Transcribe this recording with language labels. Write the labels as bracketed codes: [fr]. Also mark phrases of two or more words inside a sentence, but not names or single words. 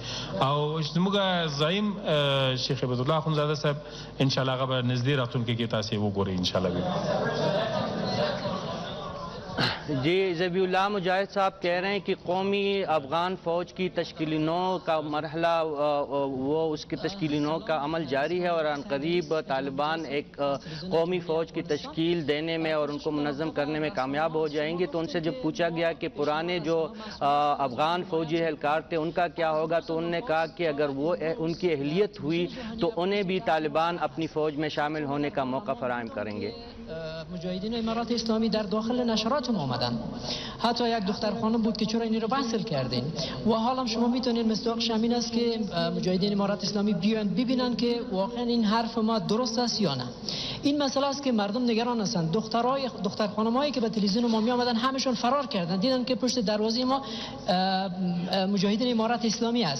[ps] او زموږ زعیم شیخ عبد الله اخونزاده صاحب [ar] ان شاء الله [ps] هغه به نږدې راتون کې تاسو وګورئ [ar] ان شاء الله. [ur] جی ذبیح اللہ مجاہد صاحب کہہ رہے ہیں کہ قومی افغان فوج کی تشکیل نو کا مرحلہ وہ اس کی تشکیل نو کا عمل جاری ہے اور عنقریب طالبان ایک قومی فوج کی تشکیل دینے میں اور ان کو منظم کرنے میں کامیاب ہو جائیں گے. تو ان سے جب پوچھا گیا کہ پرانے جو افغان فوجی اہلکار تھے ان کا کیا ہوگا، تو انہوں نے کہا کہ اگر وہ ان کی اہلیت ہوئی تو انہیں بھی طالبان اپنی فوج میں شامل ہونے کا موقع فراہم کریں گے. [fa] مجاهدین امارات اسلامی در داخل نشراتون آمدن، حتی یک دختر خانم بود که چرا این رو بحث کردین و حالا شما میتونید مصداقش همین است که مجاهدین امارات اسلامی بیان ببینن که واقعا این حرف ما درست است یا نه. این مسئله است که مردم نگران هستند. دختر خانمایی که به تلویزیون ما می آمدن همشون فرار کردن، دیدن که پشت دروازه ما مجاهدین امارات اسلامی است.